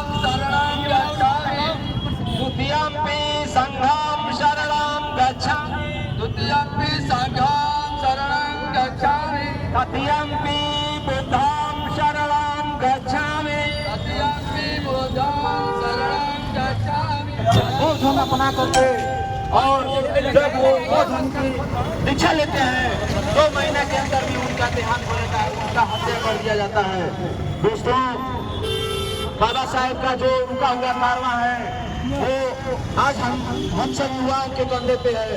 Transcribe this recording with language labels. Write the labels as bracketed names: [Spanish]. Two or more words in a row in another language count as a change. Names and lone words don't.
[Pali] शरणं गच्छामि, द्वितीयंपि संघं शरणं गच्छामि, द्वितीयंपि संघं शरणं गच्छामि, तृतीयंपि बुद्धं शरणं गच्छामि, तृतीयंपि बुद्धं शरणं गच्छामि। [Hindi] अपना करके और जब वो धर्म की दीक्षा लेते हैं 2 महीने के अंदर भी उनका देहांत हो जाता है, उनका हत्या कर दिया जाता है। दोस्तों, बाबा साहेब का जो रुका हुआ कारवां है वो आज हम सब युवाओं के कंधे पे है।